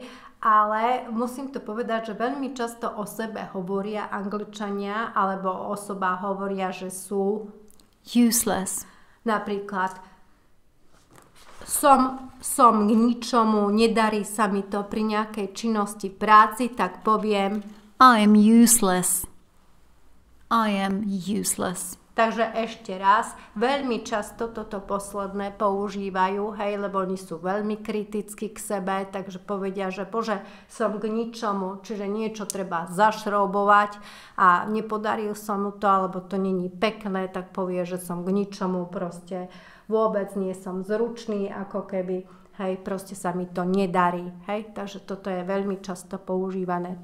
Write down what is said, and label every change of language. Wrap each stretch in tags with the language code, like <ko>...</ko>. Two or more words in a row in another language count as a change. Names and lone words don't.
<sk>Ale musím to povedať, že veľmi často o sebe hovoria Angličania, alebo osoba hovoria, že sú</sk> <en>useless.</en> <sk>Napríklad som k ničomu, nedarí sa mi to pri nejakej činnosti práci, tak poviem</sk> <en>I am useless. I am useless.</en> <sk>Takže ešte raz, veľmi často toto posledné používajú, hej, lebo oni sú veľmi kritickí k sebe, takže povedia, že bože, som k ničomu, čiže niečo treba zašroubovať a nepodaril som mu to, alebo to není pekné, tak povie, že som k ničomu, proste vôbec nie som zručný, ako keby, hej, proste sa mi to nedarí, hej, takže toto je veľmi často používané.</sk>